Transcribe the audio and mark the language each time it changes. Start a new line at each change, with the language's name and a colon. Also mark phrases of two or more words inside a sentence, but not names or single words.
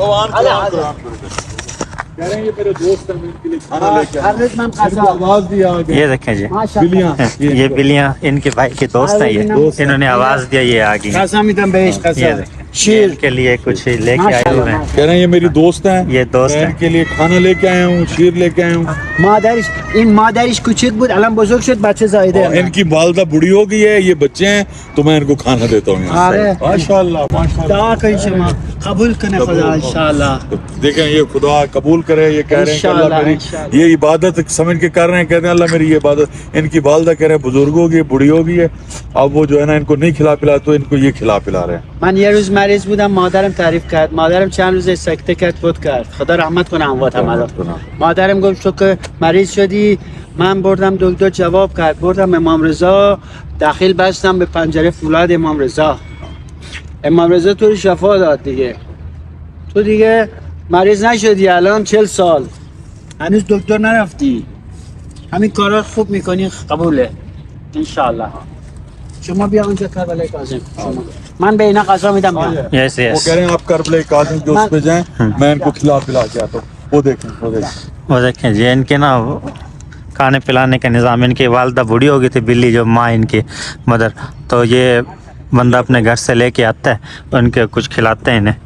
Urdu: یہ دیکھیں جی یہ بلیاں ان کے بھائی کے دوست ہیں یہ انہوں نے آواز دیا یہ آگے یہ دیکھیں شیر کے لیے کچھ لے کے آئے ہوئے ہیں کہہ رہے ہیں یہ میری دوست ہیں یہ دوست ان ہیں کے لیے کھانا لے کے آیا ہوں شیر لے کے آیا ہوں
Persian: مادرش این مادرش کوچک بود الان بزرگ شد بچه زایده
Urdu: ان کی والدہ بوڑھی ہو گئی ہے یہ بچے ہیں تو میں ان کو کھانا دیتا ہوں ماشاءاللہ
Persian: دعا کنید شما قبول کنه خدا انشاءاللہ
Urdu: دیکھیں یہ خدا قبول کرے یہ کہہ رہے ہیں کہ اللہ میری یہ عبادت سمجھ کے کر رہے ہیں کہتے ہیں اللہ میری یہ عبادت ان کی والدہ کہہ رہے ہیں بزرگ ہو گئی بوڑھی ہو گئی ہے اب وہ جو ہے نا ان کو نہیں کھلا پلا تو ان کو یہ کھلا پلا رہے ہیں
Persian: من یه روز مریض بودم مادرم تعریف کرد مادرم چند روز سکته کرد فوت کرد خدا رحمت کنه امواتم مادرم گفت تو که مریض شدی من بردم دکتر جواب کرد بردم امام رضا داخل بستم به پنجره فولاد امام رضا تو رو شفا داد دیگه تو دیگه مریض نشدی الان 40 سال هنوز دکتر نرفتی همین کارا خوب میکنی قبوله انشاءالله شما بیا اونجا کربلای کاظم من به اینا قضا میدم یس
Urdu: وہ یس کہہ رہے ہیں آپ کربلائے کاظم کے اس پہ جائیں میں ان کو کھلا پلا کے آتا ہوں وہ دیکھیں جی ان کے نا کھانے پلانے کا نظام ان کی والدہ بوڑھی ہو گئی تھی بلی جو ماں ان کی مدر تو یہ بندہ اپنے گھر سے لے کے آتا ہے ان کے کچھ کھلاتے ہیں انہیں